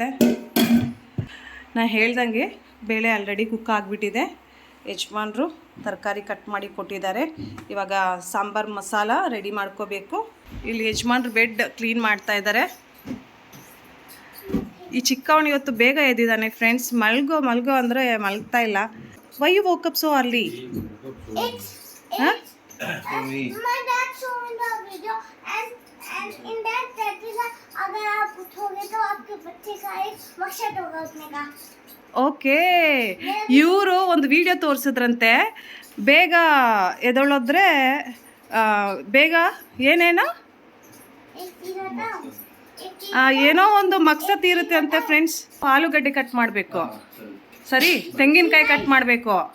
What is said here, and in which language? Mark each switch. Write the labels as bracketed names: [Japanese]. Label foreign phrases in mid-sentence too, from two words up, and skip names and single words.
[Kannada] ನಾನು ಹೇಳ್ದಂಗೆ ಬೇಳೆ [English] already cook [Kannada] ಆಗಿಬಿಟ್ಟಿದೆ. ಯಜಮಾನರು ತರಕಾರಿ ಕಟ್ ಮಾಡಿ ಕೊಟ್ಟಿದ್ದಾರೆ. ಇವಾಗ ಸಾಂಬಾರು ಮಸಾಲ ರೆಡಿ ಮಾಡ್ಕೋಬೇಕು. ಇಲ್ಲಿ ಯಜಮಾನ್ರು [English] bed clean [Kannada] ಮಾಡ್ತಾ ಇದ್ದಾರೆ. ಈ ಚಿಕ್ಕವನು ಇವತ್ತು ಬೇಗ ಎದ್ದಿದ್ದಾನೆ ಫ್ರೆಂಡ್ಸ್. ಮಲ್ಗೋ ಅಂದರೆ ಮಲ್ಗ್ತಾ ಇಲ್ಲ. [English] Why you woke up so early? My dad showed me the video and in that is [Hindi] अगर आप उठोगे तो आपके बच्चे का एक मकसद होगा उठने का. [Kannada] ಓಕೆ, ಇವರು ಒಂದು ವಿಡಿಯೋ ತೋರಿಸಿದ್ರಂತೆ. ಬೇಗ ಎದೊಳೋದ್ರೆ ಬೇಗ ಏನೇನೋ ಏನೋ ಒಂದು ಮಕ್ಸದ್ ಇರುತ್ತೆ ಅಂತೆ ಫ್ರೆಂಡ್ಸ್. ಆಲೂಗಡ್ಡೆ ಕಟ್ ಮಾಡಬೇಕು, ಸರಿ, ತೆಂಗಿನಕಾಯಿ ಕಟ್ ಮಾಡಬೇಕು.